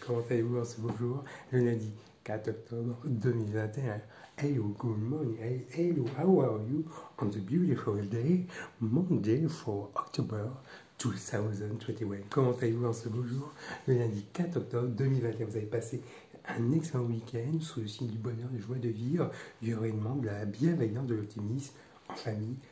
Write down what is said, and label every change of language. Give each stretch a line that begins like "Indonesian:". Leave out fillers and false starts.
French: Comment allez-vous en ce beau jour, le lundi 4 octobre 2021?
English: Hello, good morning, hello, how are you on the beautiful day, Monday 4 October 2021?
French: Comment allez-vous en ce beau jour, le lundi 4 octobre 2021? Vous avez passé un excellent week-end sous le signe du bonheur, de joie de vivre, du rayonnement, de la bienveillance, de l'optimisme, en famille.